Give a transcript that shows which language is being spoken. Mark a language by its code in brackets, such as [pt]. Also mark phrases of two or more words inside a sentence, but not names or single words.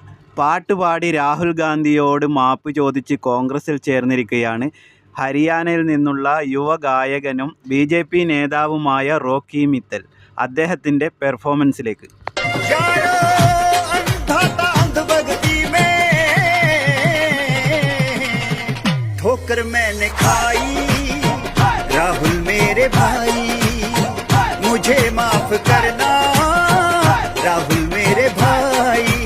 [ml] പാട്ടുപാടി രാഹുൽ ഗാന്ധിയോട് മാപ്പ് ചോദിച്ച് കോൺഗ്രസിൽ ചേർന്നിരിക്കുകയാണ് ഹരിയാനയിൽ നിന്നുള്ള യുവഗായകനും BJP നേതാവുമായ റോക്കി മിത്തൽ. അദ്ദേഹത്തിൻ്റെ പെർഫോമൻസിലേക്ക്. [hi] ठोकर मैंने खाई राहुल मेरे भाई मुझे माफ करना राहुल मेरे भाई